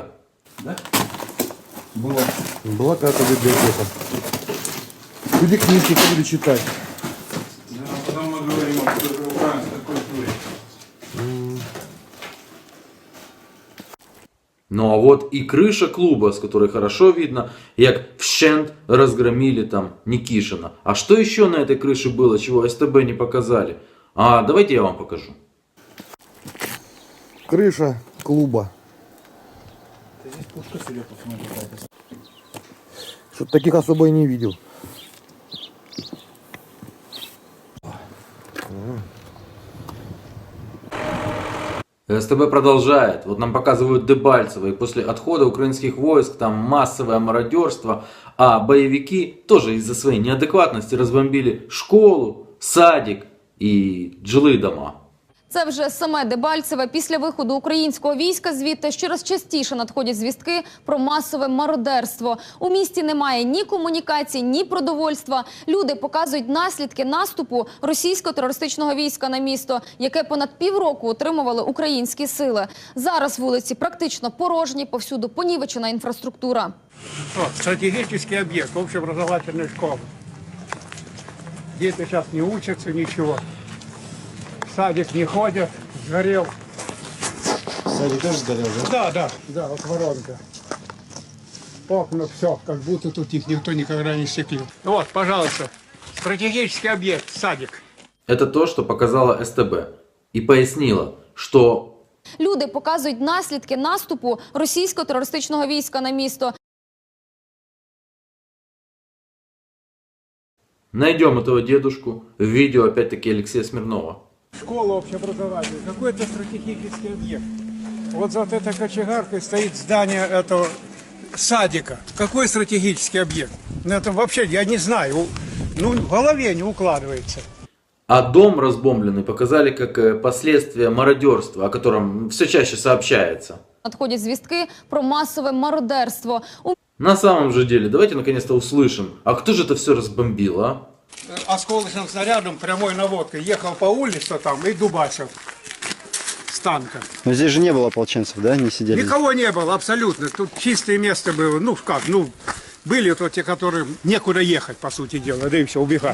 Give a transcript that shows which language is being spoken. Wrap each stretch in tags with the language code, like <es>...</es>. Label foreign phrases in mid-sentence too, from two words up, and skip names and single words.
<ru>Да? Было. Была какая-то библиотека. Люди книжки ходили читать. Да, потом мы говорим о украинской культуре. Ну а вот и крыша клуба, с которой хорошо видно,</ru> <uk>як вщент</uk> <ru>разгромили там Никишина. А что еще на этой крыше было, чего СТБ не показали? А давайте я вам покажу. Крыша клуба. Здесь пушка себе посмотри. Что-то таких особо и не видел. СТБ продолжает. Вот нам показывают Дебальцево. И после отхода украинских войск там массовое мародерство. А боевики тоже из-за своей неадекватности разбомбили школу, садик и жилые дома.</ru> <uk>Це вже саме Дебальцеве. Після виходу українського війська звідти щораз частіше надходять звістки про масове мародерство. У місті немає ні комунікацій, ні продовольства. Люди показують наслідки наступу російського терористичного війська на місто, яке понад півроку утримували українські сили. Зараз вулиці практично порожні, повсюду понівечена інфраструктура.</uk> <ru>Стратегический объект, общеобразовательная школа. Дети сейчас не учатся, ничего. В садик не ходят, сгорел. Сзади тоже сгорел, да? Да, вот воронка. Окна, все, как будто тут их никто никогда не стеклил. Вот, пожалуйста, стратегический объект, садик. Это то, что показала СТБ. И пояснила, что</ru> <uk>Люди показують наслідки наступу російського терористичного війська на місто.</uk> <ru>найдем этого дедушку в видео опять-таки Алексея Смирнова. Школа общеобразовательная, какой-то стратегический объект. Вот за вот этой кочегаркой стоит здание этого садика. Какой стратегический объект? Ну, это вообще, я не знаю, ну, в голове не укладывается. А дом разбомбленный показали как последствия мародерства, о котором все чаще сообщается.</ru> <uk>Надходять звістки про масове мародерство.</uk> <ru>На самом же деле, давайте наконец-то услышим, а кто же это все разбомбил, а? Осколочным снарядом прямой наводкой ехал по улице там и дубасил с танка. Но здесь же не было ополченцев, да? Не сидели? Никого не было абсолютно. Тут чистое место было. Ну как, ну были вот те, которым некуда ехать, по сути дела, да и все, убегать.</ru>